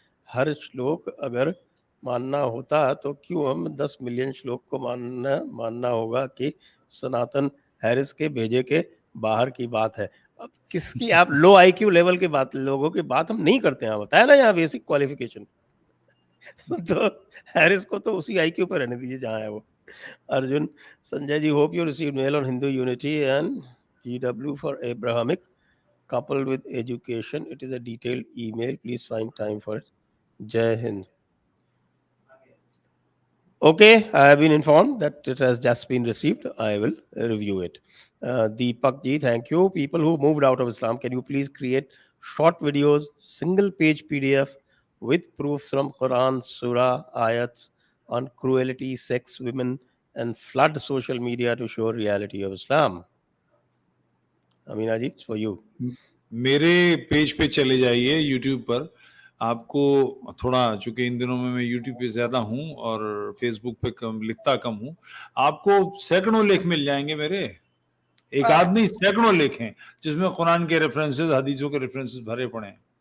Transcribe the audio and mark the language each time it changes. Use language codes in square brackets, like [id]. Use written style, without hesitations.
[hi] हर श्लोक अगर मानना होता तो क्यों हम 10 मिलियन श्लोक को मानना होगा कि सनातन हैरिस के भेजे के बाहर की बात है। अब किसकी आप लो आईक्यू लेवल की बात, लोगों की बात हम नहीं करते हैं, बताया ना यहाँ बेसिक क्वालिफिकेशन। तो हैरिस को तो उसी आईक्यू पर रहने दीजिए जहाँ है वो। [en] Arjun, Sanjay ji, hope you received mail on Hindu unity and GW for Abrahamic coupled with education. It is a detailed email. Please find time for it. Jai Hind. Okay, I have been informed that it has just been received. I will review it. Deepak ji, thank you. People who moved out of Islam, can you please create short videos, single page PDF with proofs from Quran, Surah, ayats on cruelty, sex, women, and flood social media to show reality of Islam? Amina ji, it's for you. [hi] मेरे page पे चले जाइए YouTube पर। आपको थोड़ा, चूंकि इन दिनों में मैं यूट्यूब पे ज्यादा हूँ और फेसबुक पे लिखता कम हूँ, आपको सैकड़ों लेख मिल जाएंगे मेरे। एक आध नहीं, सैकड़ों लेख हैं जिसमें कुरान के रेफरेंसेस, हदीसों के रेफरेंसेस भरे पड़े हैं।